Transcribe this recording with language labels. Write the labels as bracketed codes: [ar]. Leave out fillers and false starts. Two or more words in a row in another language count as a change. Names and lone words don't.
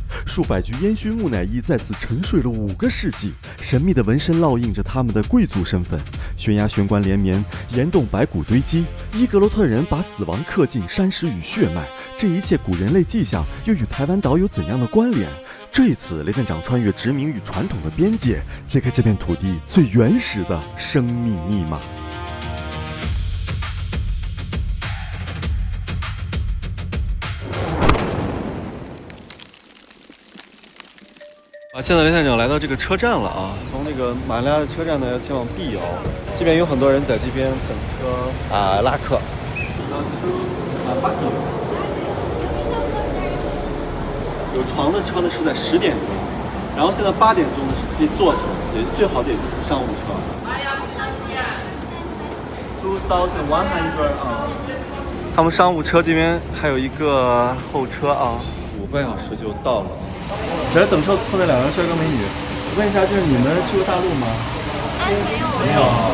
[zh] 數百具煙燻木乃伊在此沉睡了5個世紀，神秘的紋身烙印着他們的貴族身份。懸崖懸棺連綿，岩洞白骨堆積。伊格洛特人把死亡刻進山石與血脈，這一切古人類跡象又與台灣島有怎樣的關聯？這一次，雷探長穿越殖民與傳統的邊界，揭開這片土地最原始的生命密碼。现在雷探长来到这个车站了啊！从那个马尼拉的车站呢，要前往碧瑶，这边有很多人在这边等车拉客。有床的车呢是在10點鐘，然後現在8點鐘呢是可以坐着，也最好的也就是商務車。2100啊！他們商務車這邊還有一個候車啊，5個小時就到了。在這等車碰到2個帥哥美女，問一下，就是你們去過大陸嗎？沒有啊。